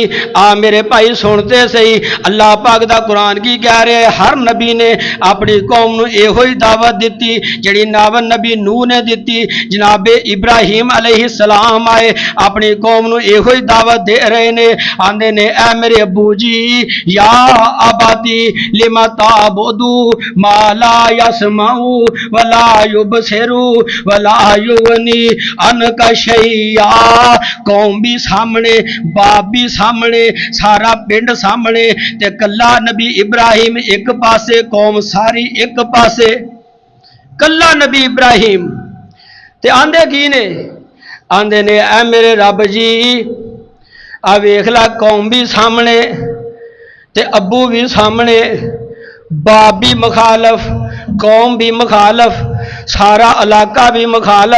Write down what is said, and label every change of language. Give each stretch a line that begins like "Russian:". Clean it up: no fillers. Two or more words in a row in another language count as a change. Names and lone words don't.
Punjabi: آ میرے بھائی سنتے صحیح، اللہ پاک دا قرآن کی کہہ رہے ہیں، ہر نبی نے اپنی قوم نوں ایہو ہی دعوت دتی جیہڑی ناون نبی نوح نے دتی. جناب ابراہیم علیہ السلام آئے، اپنی قوم نوں ایہو ہی دعوت دے رہے نے، آندے نے اے میرے ابو جی,
Arabic: يا أبت لم تعبد ما لا يسمع ولا يبصر ولا يغني عنك شيئا.
Punjabi: قوم بھی سامنے، باپ بھی سامنے، سارا پنڈ سامنے، تے کلا نبی ابراہیم اک پاسے، قوم ساری اک پاسے، کلا نبی ابراہیم. تے آندے کی نے، آندے نے اے میرے رب جی، آ ویکھ لا قوم بھی سامنے تے ابو بھی سامنے، باپ بھی مخالف، قوم بھی مخالف، سارا علاقہ بھی مخالف.